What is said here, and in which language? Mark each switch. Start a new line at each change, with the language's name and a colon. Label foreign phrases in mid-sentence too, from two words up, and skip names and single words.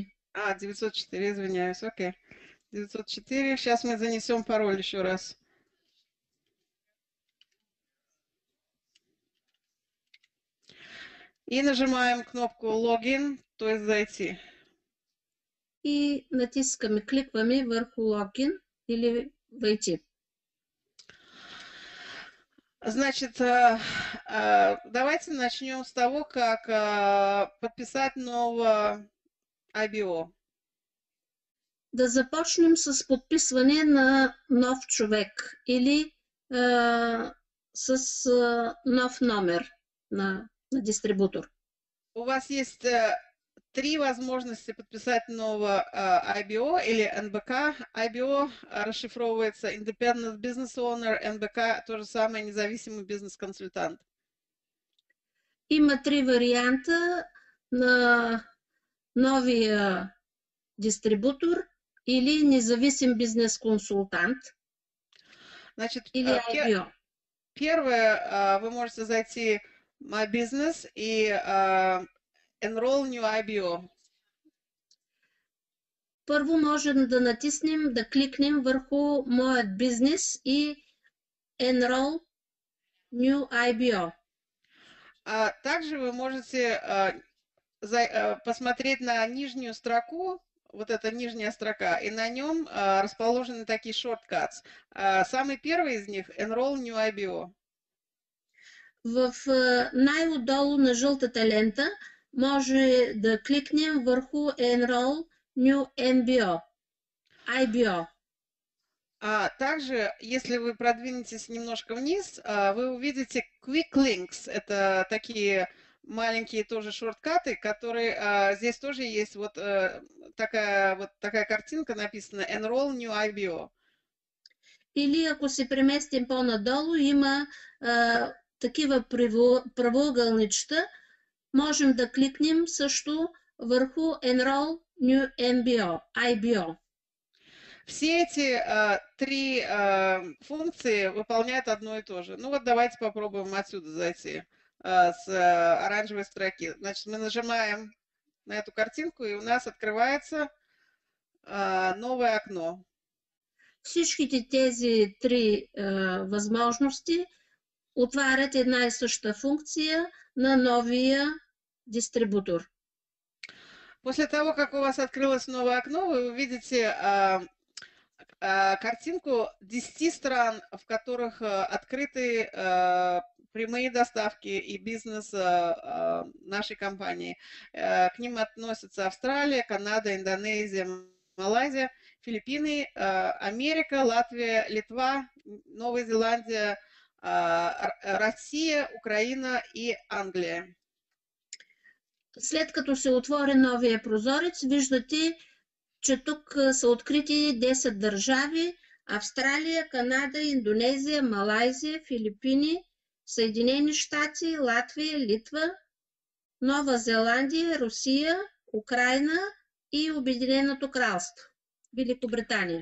Russian: 904, извиняюсь, окей. 904. Сейчас мы занесем пароль еще раз. И нажимаем кнопку логин, то есть зайти.
Bulgarian: И натискаме, кликваме върху логин или войти.
Russian: Значит, давайте начнем с того, как подписать новое IBO.
Bulgarian: Да започнем с подписване на нов човек или с нов номер на дистрибутор.
Russian: У вас есть три возможности подписать новое IBO или НБК. IBO расшифровывается
English: Independent Business Owner,
Russian: НБК то же самое, независимый бизнес-консультант.
Bulgarian: Има три варианта на новия дистрибутор или независим бизнес-консултант.
Russian: Значит, или IBO. Первое, вы можете зайти в
English: My Business
Russian: и
English: Enroll New IBO.
Bulgarian: Първо можем да натиснем, да кликнем върху Моят бизнес и
English: Enroll New IBO.
Russian: Также вы можете посмотреть на нижнюю строку, вот эта нижняя строка, и на нем расположены такие shortcuts. Самый первый из них –
English: Enroll New IBO.
Bulgarian: В най-отдолу на жълтата лента може да кликнем върху
English: Enroll New MBO, IBO.
Russian: Также, если вы продвинетесь немножко вниз, вы увидите
English: Quick Links.
Russian: Это такие маленькие тоже шорткаты, которые здесь тоже есть вот такая картинка написана
English: Enroll New IBO.
Bulgarian: Или ако се преместим по-надолу, има такива правоъгълничета, можем да кликнем също върху
English: Enroll New MBO, IBO.
Russian: Все эти три функции выполняют одно и то же. Ну вот давайте попробуем отсюда зайти с оранжевой строки. Значит, мы нажимаем на эту картинку, и у нас открывается новое окно.
Bulgarian: Всичките тези три възможности отварят една и съща функция на новия дистрибутор.
Russian: После того, как у вас открылось новое окно, вы увидите картинку 10 стран, в которых открыты прямые доставки и бизнес нашей компании. К ним относятся Австралия, Канада, Индонезия, Малайзия, Филиппины, Америка, Латвия, Литва, Новая Зеландия, Россия, Украина и Англия.
Bulgarian: След като се отвори новия прозорец, виждате, че тук са открити 10 държави: Австралия, Канада, Индонезия, Малайзия, Филипини, Съединени щати, Латвия, Литва, Нова Зеландия, Русия, Украина и Обединеното кралство, Великобритания.